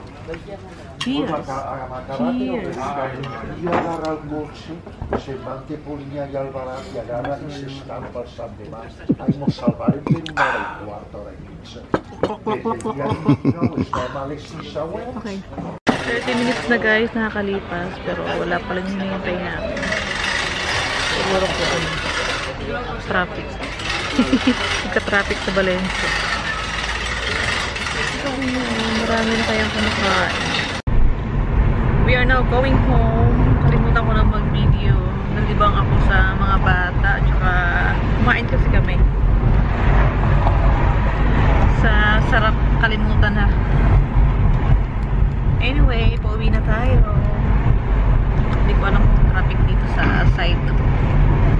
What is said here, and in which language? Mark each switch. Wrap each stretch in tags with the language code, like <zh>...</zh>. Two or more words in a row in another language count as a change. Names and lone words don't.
<en>Cheers.</en> <es>Y agarra el coche, se mante por Iña y Alvarado y agarra y se están pasando más. Ahí nos salvaremos en una hora y cuarto, hora y 15.</es> <en>Okay.</en> <tl>30 minutes na guys, nakakalipas, pero wala pa lang hinihintay natin. Siguro po traffic. Nagka-traffic sa Valencia. Marami na tayong kumakain.</tl> <en>We are now going home.</en> <tl>Kalimutan ko na mag-video. Nalibang ako sa mga bata. Tsaka kumain kasi kami. Sa sarap kalimutan na. Anyway, pauwi na tayo. Hindi ko alam kung traffic dito sa side na to.</tl>